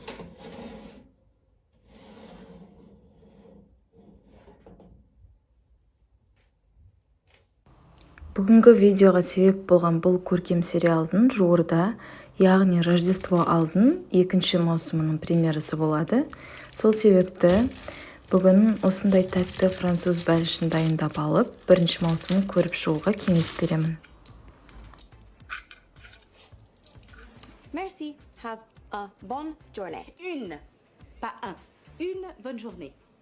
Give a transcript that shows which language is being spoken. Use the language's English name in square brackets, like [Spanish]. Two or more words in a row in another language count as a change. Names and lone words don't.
[Kazakh] Бүгінгі видеоға себеп болған бұл көркем сериалдың жуырда, яғни Рождество алдын 2-ші маусымының премьерасы болады. Сол себепті бүгін осындай тәтті француз бәлішін дайындап алып, 1-ші маусымын көріп шығуға кеңес беремін. [French] Merci. [English] Have a [French] bonne journée. Une, pas un. Une bonne journée.